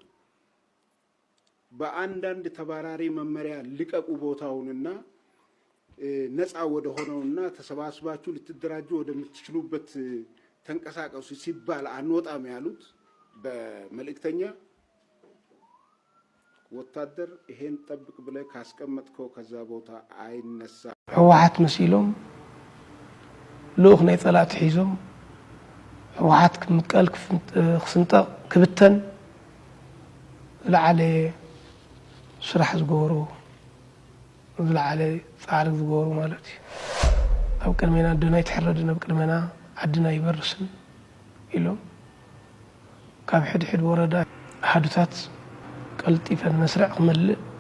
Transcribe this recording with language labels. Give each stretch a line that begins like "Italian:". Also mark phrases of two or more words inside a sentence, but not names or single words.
Amharic: በአንዳንድ ተባራሪ መመሪያ ልቀቁ ቦታውንና ነፃ ወደ ሆነውና ተሰባስባችሁ ልትደራጁ ወደምትችሉበት ተንቀሳቀሱ ሲባል አንወጣም ያሉት በመልእክተኛ ወታደር ይሄን ጠብቅ ብለህ ካስቀመጥከው ከዛ ቦታ አይነሳ
Tigrinya: ህወሓት መሲሎም ሎክ ናይ ጸላት ሒዞም ህወሓት ክምቀል ክስንጠቅ ክብተን ዝለዓለ ስራሕ ዝገበሩ ዝለዓለ ጻዕሪ ዝገበሩ ማለት እዩ ኣብ ቅድሜና ድና ይትሕረድን ኣብ ቅድሜና ዓድና ይበርስን ኢሎም ካብ ሕድሕድ ወረዳ ኣሓዱታት ቀልጢፈን መስርዕ ክመልእ